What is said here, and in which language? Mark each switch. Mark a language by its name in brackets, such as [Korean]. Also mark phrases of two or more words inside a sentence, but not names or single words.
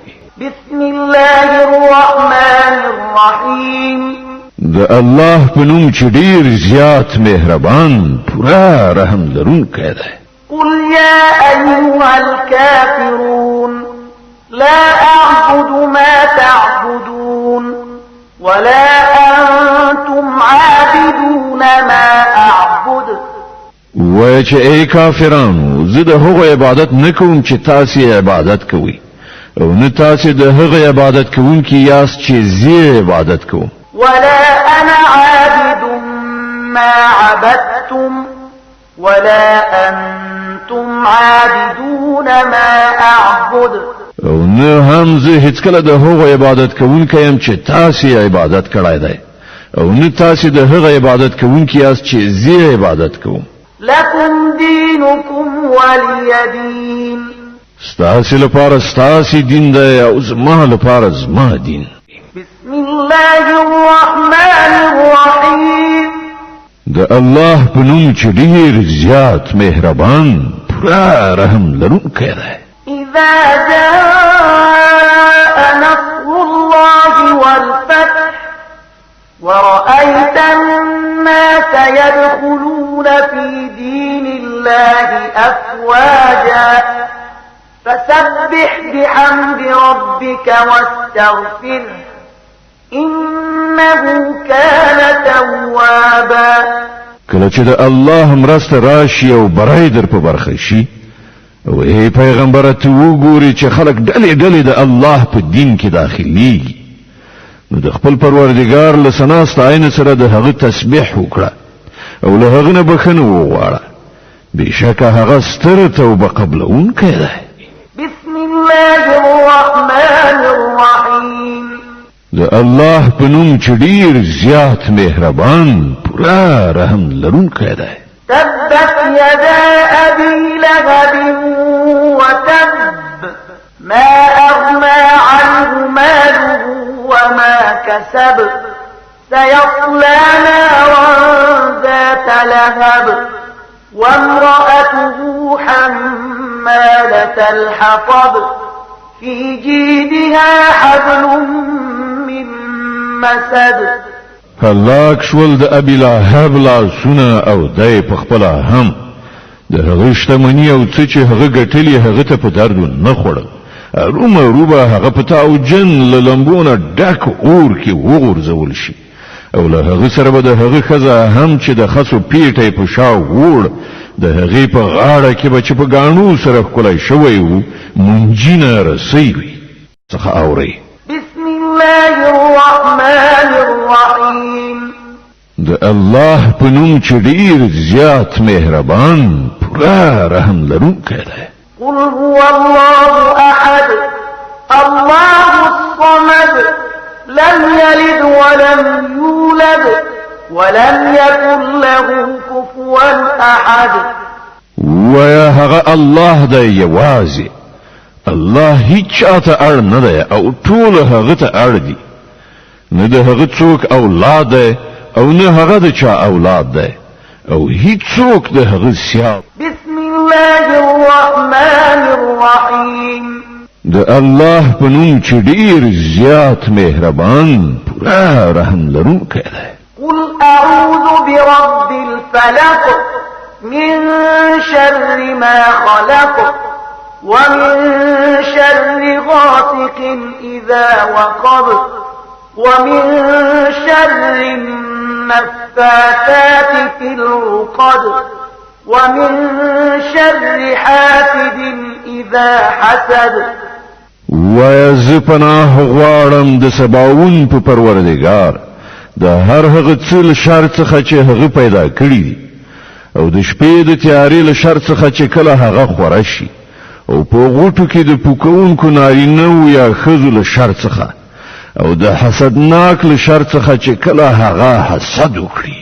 [Arabic] بسم الله الرحمن الرحیم. [Pashto] د الله په نوم چې ډیر زیات مهربان پورا رحم لرونکی دی. [Arabic] قل يا أيها الكافرون لا أعبد ما تعبدون ولا أنتم عابدون ما أعبد. [Pashto] وای چې ای کافرانو زه د هغو عبادت نکوم چې تاسو عبادت کوئ او نه تاسو د هغه عبادت کوونکي یاست چې زه عبادت کوم. [Arabic] ولا أنا عابد ما عبدتم ولا أنتم عابدون ما أعبد. [Pashto] او نه هم زه هیڅ کله د هغو عبادت کوونکی يم چې تاسو عبادت کړای دی او نه تاسو د هغه عبادت کوونکی یاست چې زه عبادت کوم. [Arabic] لكم دينكم ولي دين. [Pashto] ستاسو لپاره ستاسو دین دی او زما لپاره زما دین. [Arabic] بسم الله الرحمن الرحيم. [Pashto] د الله په نوم چې ډیر زیات مهربان پورا رحم لرونکی دی. [Arabic] إذا جاء نصر الله والفتح ورأيت الناس يدخلون في دين الله أفواجا فسبح بحمد ربك واستغفره إنه كان توابا. [Pashto] کله چې د الله مرسته راشي او برای در په برخه شي او ای پیغمبر ته وګوري چې خلک ډلې ډلې د الله په دین کې داخليږي نو د خپل پروردګار له ثنا ستاینې سره د هغه تسبیح وکړه او له هغه نه بخښنه وغواړه. بشکه هغه ستر توبه قبلونکی دی. بسم الله الرحمن الرحیم. د الله په نوم چې ډیر زیات مهربان پورا رحم لرونکی دی. [Arabic] تبت يدا أبي لهب وتب ما أغنى عنه ماله وما كسب سيصلى نارا ذات لهب وامرأته حمالة الحطب في جيدها حبل من مسد. [Pashto] هلاک شول د ابي لهب لاسونه او دای په خپل هم د هغه شتمنی او څه چې هغه ګټلی هغه ته په درد نه خوړل. روبه هغه په تاو جن للمبونه ډک اور کې وغورځول شي او له هغه سره به د هغه خزه هم چې د خسو پیټه په شاو وړ د هغه په غاړه کې به چې په غاڼو سره کولای شوی وو مونږینه رسېږي. څخه اوري. [Arabic] بسم الله الرحمن الرحيم. [Pashto] د الله په نوم چې ډیر زیات مهربان پورا رحم لرونکی دی. [Arabic] قل هو الله احد الله الصمد لم يلد ولم يولد ولم يكن له كفوا احد. [Pashto] ويا هغه الله دی یوازې. الله هیڅ چاته اړ نه دی او ټول هغه ته اړ دي. نه د هغه څوک اولاد دی او نه هغه د چا اولاد دی او هیڅ څوک د هغه سیال. [Arabic] بسم الله الرحمن الرحيم. [Pashto] د الله په نوم چې ډیر زیات مهربان پورا رحم لرونکی دی. [Arabic] قل اعوذ برب الفلق من شر ما خلق ومن شر غاسق إذا وقب ومن شر النفاثات في العقد ومن شر حاسد إذا حسد. [Pashto] ويزپناه غواړم د سباون په پروردگار د هر هغه څه شر څخه چې هغه پیدا کړی دي او د شپې د تیارې له شر څخه چې کله هغه خوره شي او په غوټو کې د پوکونکو نارینه یا ښځو له شر څخه او د حسدناک له شر څخه چې کله هغه حسد وکړي.